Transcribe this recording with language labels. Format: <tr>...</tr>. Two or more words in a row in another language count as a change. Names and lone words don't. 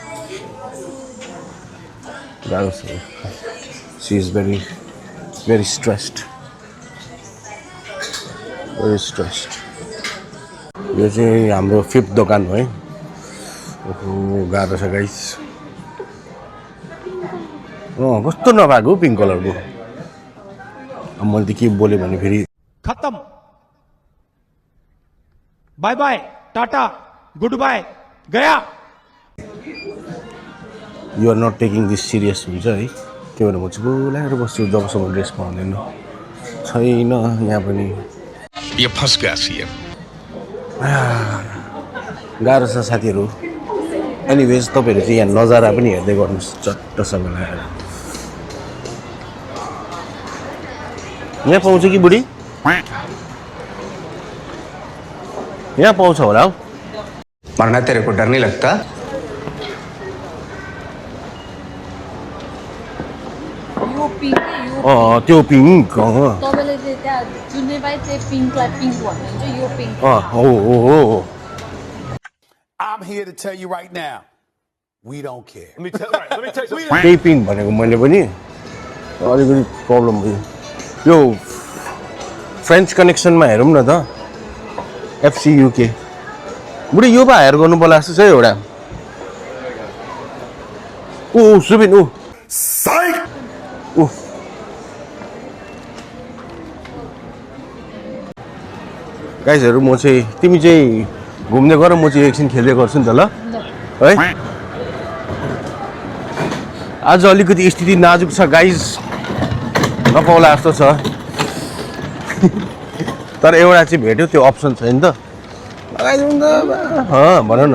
<ne>गाह्रो छ</ne> <en>she is very stressed</en> <ne>यो चाहिँ हाम्रो 5th दोकान हो है ओहो गाह्रो छ गाइस कस्तो नभएको पिङ्क कलरको अब मैले त के बोलेँ भने फेरि</ne> <hi>खत्म</hi> <en>bye bye tata good bye</en> <hi>गया</hi> <en>you're not taking this serious</en> <ne>हुन्छ है त्यही भएर म चाहिँ बोलाएर बस्छु जबसम्म ड्रेस पाउँदैन छैन यहाँ पनि</ne> <hi>ये फंस गया सीएम</hi> <ne>गाह्रो छ साथीहरू एनिवेज तपाईँहरू चाहिँ यहाँ नजारा पनि हेर्दै गर्नुहोस् चट्टसँग लगाएर यहाँ पाउँछ कि बुढी यहाँ पाउँछ होला हौ</ne> <hi>मरना तेरे को डर नहीं लगता</hi> <ne>यो पिङ्क त्यो पिङ्क तपाईँले चाहिँ त्यहाँ जुनै बाई चाहिँ पिङ्कलाई पिङ्क भन्नुहुन्छ यो पिङ्क हो</ne> <en>I'm here to tell you right now, we don't care.</en> <ne>त्यही पिङ्क भनेको मैले पनि अलिकति प्रब्लम भयो यो फ्रेन्च कनेक्सनमा हेरौँ न त FC UK बुढी यो पो हायर गर्नु पर्ला जस्तो छ एउटा ऊ सुबिन ऊ गाइजहरू म चाहिँ तिमी चाहिँ घुम्दै गर म चाहिँ एकछिन खेल्दै गर्छु नि त ल है आज अलिकति स्थिति नाजुक छ गाइज नपाउला जस्तो छ तर एउटा चाहिँ भेट्यो त्यो अप्सन छैन त लगाइदिउँ त भन न</ne>